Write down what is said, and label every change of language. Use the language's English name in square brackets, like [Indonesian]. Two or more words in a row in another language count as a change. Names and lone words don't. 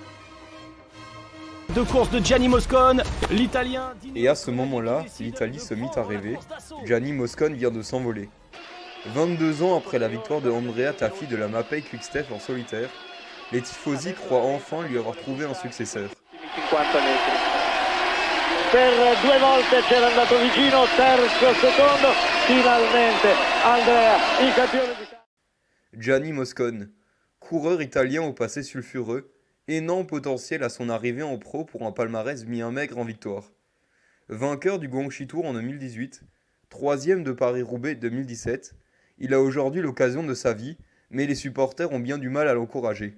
[French] Deux courses de Gianni Moscon, l'Italien... Et à ce moment-là, l'Italie se mit à rêver. Gianni Moscon vient de s'envoler. 22 ans après la victoire de Andrea Tafi de la Mapei Quick-Step en solitaire, les tifosi croient enfin lui avoir trouvé un successeur. [Italian] Per 2 volte c'era andato vicino, terzo, secondo, finalmente Andrea, il campione d'Italia. [French] Gianni Moscon, coureur italien au passé sulfureux, énorme potentiel à son arrivée en pro pour un palmarès bien maigre en victoire. Vainqueur du Guangxi Tour en 2018, 3e de Paris-Roubaix 2017, il a aujourd'hui l'occasion de sa vie, mais les supporters ont bien du mal à l'encourager.